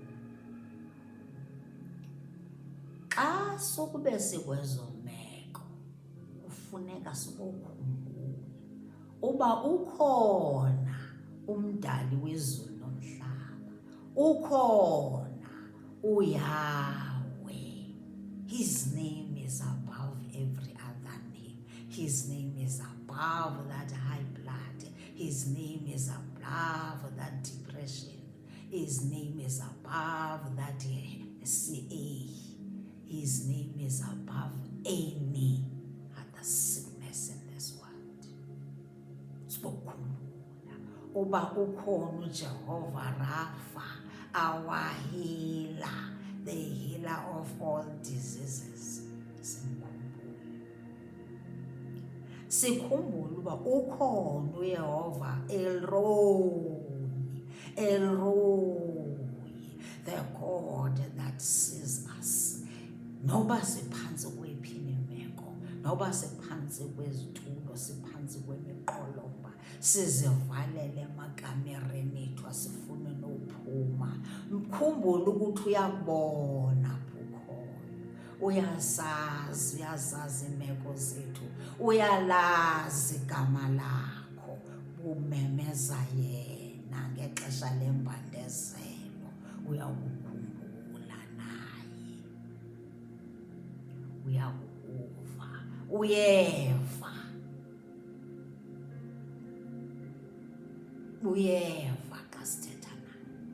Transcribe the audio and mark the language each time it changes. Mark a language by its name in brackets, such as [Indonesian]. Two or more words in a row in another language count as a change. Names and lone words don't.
[Xhosa] Xa sokube sikwezo meko, kufuneka sikukhumbule uba ukhona umdali wezulu nomhlaba, ukhona uYahweh. [English] His name is above every other name. His name is above that high blood. His name is above that depression. His name is above that CA. His name is above any other sickness in this world. [Xhosa] Sibokhumbula uba ukhona uJehova Rapha, [English] our healer, the healer of all diseases. [Xhosa] Sikhumbule uba ukhona uYehova Elroy, [English] the God that sees us. [Xhosa] Noba siphansi kwephini imeko, noba siphansi kwezitulo, siphansi kwemiqolomba, sizivalele emakamereni ethu asifune nophuma. Mkhumbule ukuthi uyakubona uyazazi imeko zethu, uyalazi igama lakho, umemeza yena ngexesha lembandezelo, uyakukhumbula naye, uyakuva, uyeva xa sithetha naye.